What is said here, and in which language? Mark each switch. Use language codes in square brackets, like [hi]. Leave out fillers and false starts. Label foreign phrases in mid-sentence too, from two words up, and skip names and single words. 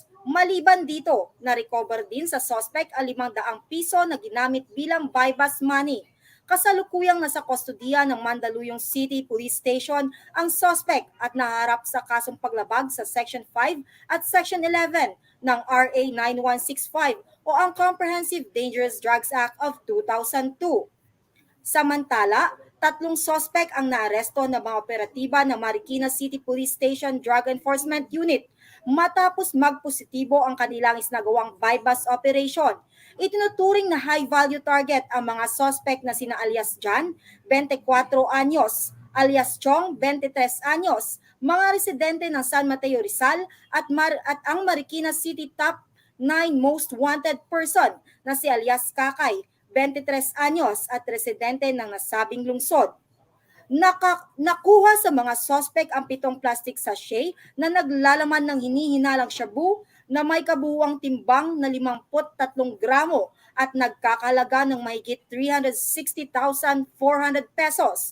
[tl] Maliban dito, na-recover din sa suspect ang 500 piso na ginamit bilang [en] bypass money. [tl] Kasalukuyang nasa kustodiya ng Mandaluyong City Police Station ang suspect at naharap sa kasong paglabag sa Section 5 at Section 11 ng RA 9165 o ang Comprehensive Dangerous Drugs Act of 2002. Samantala, 3 suspect ang naaresto ng mga operatiba ng Marikina City Police Station Drug Enforcement Unit matapos magpositibo ang kanilang isinagawang [en] bypass operation. [tl] Itinuturing na [en] high-value target [tl] ang mga suspect na sina alias John, 24 anyos, alias Chong, 23 anyos, mga residente ng San Mateo Rizal at ang Marikina City [en] Top 9 Most Wanted Person [tl] na si alias Kakay, 23 anyos at residente ng nasabing lungsod. Nakuha sa mga suspect ang 7 [en] plastic sachet [tl] na naglalaman ng hinihinalang shabu na may kabuuang timbang na 53 gramo at nagkakalaga ng mahigit 360,400 pesos.